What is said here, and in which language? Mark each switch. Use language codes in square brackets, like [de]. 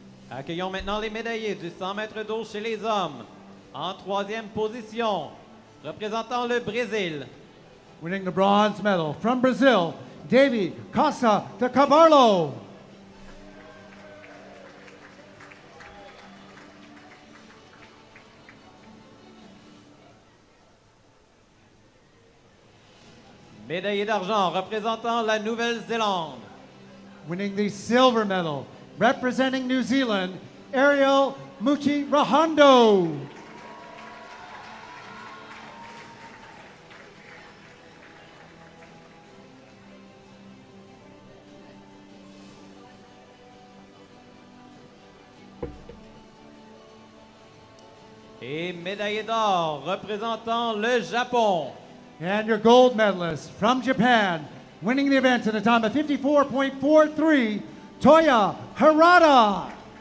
[fr] Accueillons maintenant les médaillés du 100 mètres d'eau chez les hommes. En troisième position, représentant le Brésil. [en] Winning the bronze medal from Brazil, Davy Costa de Carvalho. [fr] Médaillé d'argent représentant la Nouvelle-Zélande. [en] Winning the silver medal, representing New Zealand, Ariel Muchi Rahando. [fr] Et médaillé d'or représentant le Japon. [en] And your gold medalist from Japan, winning the event in a time of 54.43, Toya Harada.